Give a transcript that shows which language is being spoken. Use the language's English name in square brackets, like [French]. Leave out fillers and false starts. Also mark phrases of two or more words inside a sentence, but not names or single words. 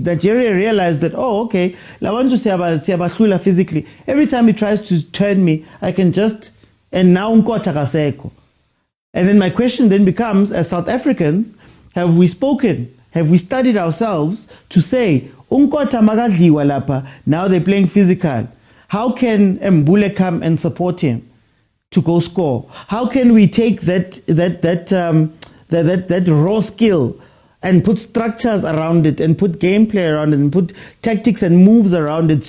[English] Nigeria realized that, okay, I want to say physically. Every time he tries to turn me, I can just, and now Nkota kaseko. And then my question then becomes, as South Africans, have we spoken? Have we studied ourselves to say, [Zulu] Nkota magadliwa lapa, [English] now they're playing physical. How can Mbule come and support him to go score? How can we take that raw skill and put structures around it and put gameplay around it and put tactics and moves around it?